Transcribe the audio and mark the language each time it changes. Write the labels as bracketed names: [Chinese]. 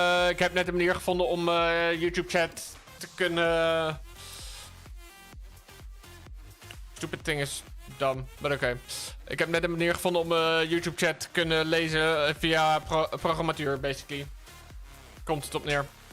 [Dutch] Ik heb net een manier gevonden om YouTube chat te kunnen. [English] Stupid thing is dumb, but oké. [Dutch] Ik heb net een manier gevonden om YouTube chat te kunnen lezen via programmatuur, basically. Komt het op neer.